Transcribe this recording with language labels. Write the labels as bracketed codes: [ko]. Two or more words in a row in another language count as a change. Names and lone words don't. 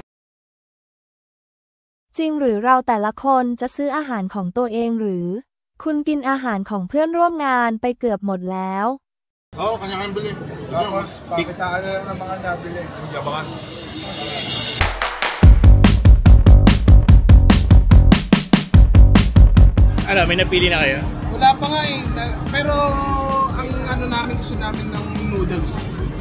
[th] จริงหรือเราแต่ละคนจะซื้ออาหารของตัวเองหรือคุณกินอาหารของเพื่อนร่วมงานไปเกือบหมดแล้ว [tl] Oo, kanya-kanya bili. Tapos, pakitaan na lang ng mga nabili. Yabangan. Ano, may napili na kayo? Wala pa nga eh. Pero ang ano namin, gusto namin ng noodles.